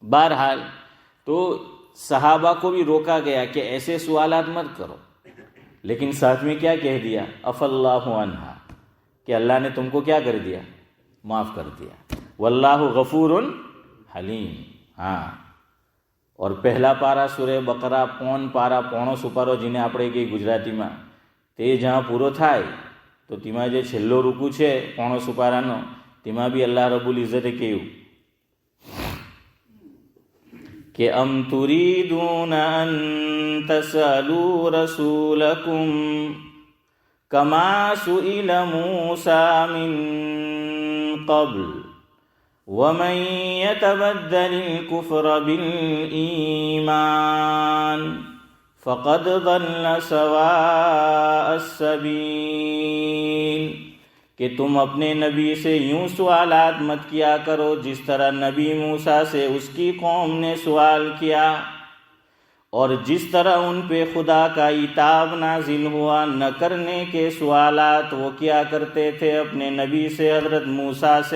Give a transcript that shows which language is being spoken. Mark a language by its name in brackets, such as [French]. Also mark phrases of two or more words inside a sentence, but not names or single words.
[Urdu] بہرحال تو صحابہ کو بھی روکا گیا کہ ایسے سوالات مت کرو، لیکن ساتھ میں کیا کہہ دیا؟ [Arabic] عفا اللہ عنہا، [Urdu] کہ اللہ نے تم کو کیا کر دیا؟ معاف کر دیا۔ [Arabic] واللہ غفور حلیم۔ [Urdu] اور پہلا پارا سورہ بقرہ [Gujarati] પોણો સુપારો જેને આપણે કહી ગુજરાતીમાં, તે જ્યાં પૂરો થાય તો તેમાં જે છેલ્લો રૂકુ છે પોણો સુપારાનો, તેમાં બી અલ્લાહ રબ્બુલ ઇઝ્ઝતે કહ્યું [Arabic] کہ ام تريدون ان تسألوا رسولكم كما سئل موسى من قبل ومن يتبدل الكفر بالإيمان فقد ضل سواء السبيل، [Urdu] کہ تم اپنے نبی سے یوں سوالات مت کیا کرو جس طرح نبی موسیٰ سے اس کی قوم نے سوال کیا، اور جس طرح ان پہ خدا کا عتاب نازل ہوا نہ کرنے کے سوالات وہ کیا کرتے تھے اپنے نبی سے، حضرت موسیٰ سے۔